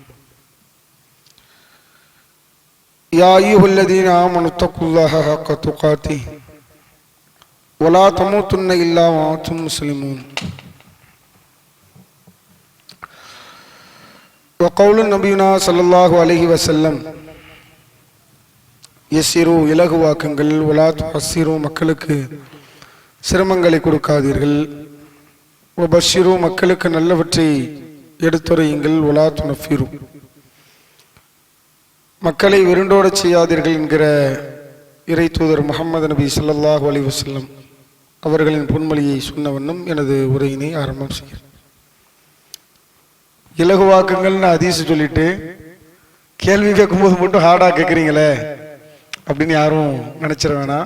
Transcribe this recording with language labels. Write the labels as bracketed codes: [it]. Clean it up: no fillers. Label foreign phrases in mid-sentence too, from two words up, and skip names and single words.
[ar] يا أيها الذين آمنوا اتقوا الله حق تقاته ولا تموتن إلا وأنتم مسلمون. وقول نبينا صلى الله عليه وسلم يسيروا இலகுவாக்குங்கள் ولا تعسروا [ta] மக்களுக்கு சிரமங்களை கொடுக்காதீர்கள் [ar] وبشروا [ta] மக்களுக்கு நல்லவற்றை எடுத்துரையுங்கள் [ar] ولا تنفروا [ta] மக்களை விருண்டோட செய்யாதீர்கள் என்கிற இறை தூதர் முஹம்மது நபி ஸல்லல்லாஹு அலைஹி வஸல்லம் அவர்களின் பொன்மொழியை சொன்ன வண்ணம் எனது உரையினை ஆரம்பம் செய்கிறேன். இலகுவாக்குங்கள்னு ஹதீஸ் சொல்லிட்டு கேள்வி கேட்கும்போது மட்டும் ஹார்டா கேட்குறீங்களே அப்படின்னு யாரும் நினைச்சிட வேணாம்.